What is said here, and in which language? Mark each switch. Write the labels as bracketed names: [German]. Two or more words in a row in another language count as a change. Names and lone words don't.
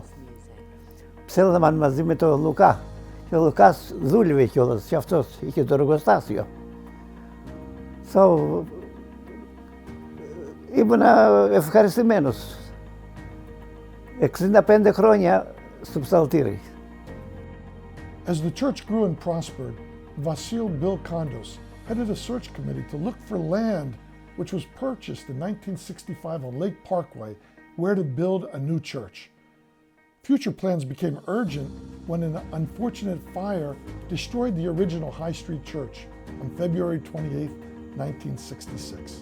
[Greek] Ψέλναμε μαζί με τον Λουκά. Και ο Λουκάς δούλευε κιόλας και αυτός είχε το εργοστάσιο. Ήμουν ευχαριστημένος. 65 χρόνια στο ψαλτήρι. [English] As the church grew and prospered, Vasil Bilkondos headed a search committee to look for land which was purchased in 1965 on Lake Parkway where to build a new church. Future plans became urgent when an unfortunate fire destroyed the original High Street Church on February 28, 1966.